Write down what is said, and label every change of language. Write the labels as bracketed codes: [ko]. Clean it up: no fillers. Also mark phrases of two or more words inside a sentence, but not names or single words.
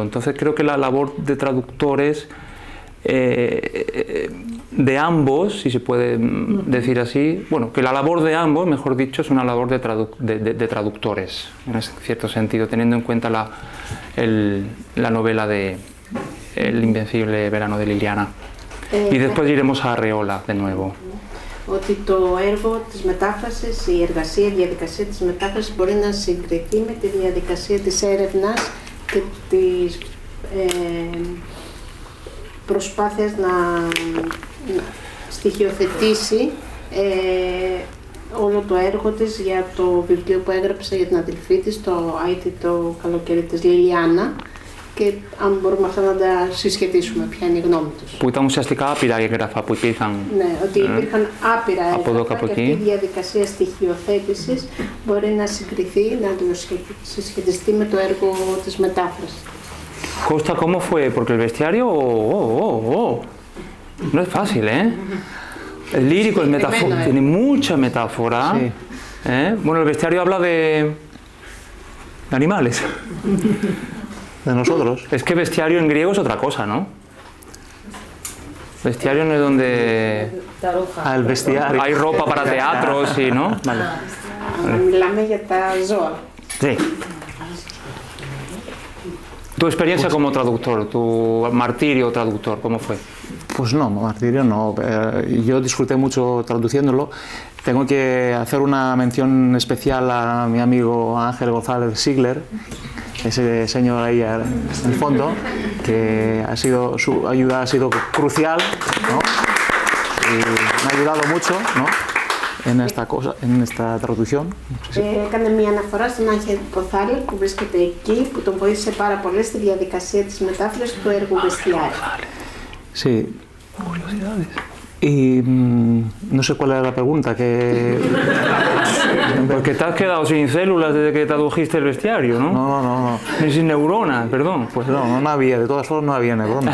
[es] Entonces creo que la labor de traductores de ambos, si se puede decir así, bueno, que la labor de ambos, mejor dicho, es una labor de traductores, en cierto sentido, teniendo en cuenta la novela de El invencible verano de Liliana. Y después iremos a Arreola de nuevo. [el] Ότι το έργο της μετάφρασης, η διαδικασία της μετάφρασης μπορεί να συγκριθεί με τη διαδικασία της έρευνας και της προσπάθειας να στοιχειοθετήσει όλο το έργο της για το βιβλίο που έγραψε για την αδελφή της, το Άιτι το καλοκαίρι της Λιλιάνα, και αν μπορούμε αυτά να τα συσχετίσουμε, ποια είναι η γνώμη τους. Που ήταν ουσιαστικά άπειρα έγγραφα που υπήρχαν. Ναι, ότι υπήρχαν άπειρα έγγραφα και αυτή η διαδικασία στοιχειοθέτησης μπορεί να συγκριθεί, να το συσχετιστεί με το έργο της μετάφρασης. [es] Costa, ¿cómo fue? Porque el bestiario, no es fácil, ¿eh? El lírico, el metáfora, tiene mucha metáfora. Sí. Bueno, el bestiario habla de animales. De nosotros. Es que bestiario en griego es otra cosa, ¿no? Bestiario no es donde El bestiario. hay ropa para teatros y, ¿no? Vale. [el] Μιλάμε για τα ζώα. [es] Sí. Tu experiencia como traductor, tu martirio traductor, ¿cómo fue? Pues no, martirio no. Yo disfruté mucho traduciéndolo. Tengo que hacer una mención especial a mi amigo Ángel González Sigler, ese señor ahí en el fondo, que su ayuda ha sido crucial, ¿no? Y me ha ayudado mucho, ¿no? En esta traducción. [el] Έκανε μια αναφορά στον Άγγελ Γκονθάλες που βρίσκεται εκεί, που τον βοήθησε πάρα πολύ στη διαδικασία της μετάφρασης του έργου Bestiario. [es] Sí. Y no sé cuál era la pregunta, que... Porque te has quedado sin células desde que tradujiste el bestiario, ¿no? No. Ni sin neuronas, perdón. Pues no había, de todas formas no había neuronas.